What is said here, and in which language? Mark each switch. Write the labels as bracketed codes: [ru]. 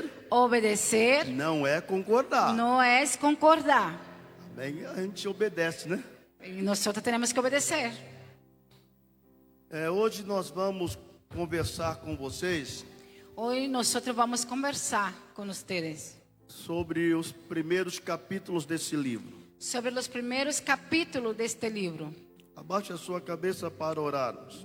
[pt] Obedecer não é concordar. [es] No es concordar. [pt] Bem, a gente obedece, né? [es] Y nosotros tenemos que obedecer. [pt] Hoje nós vamos conversar com vocês [es] Hoy nosotros vamos a conversar con ustedes [pt] sobre os primeiros capítulos desse livro. [es] sobre los primeros capítulos de este libro. [pt] Abaixe a sua cabeça para orarmos.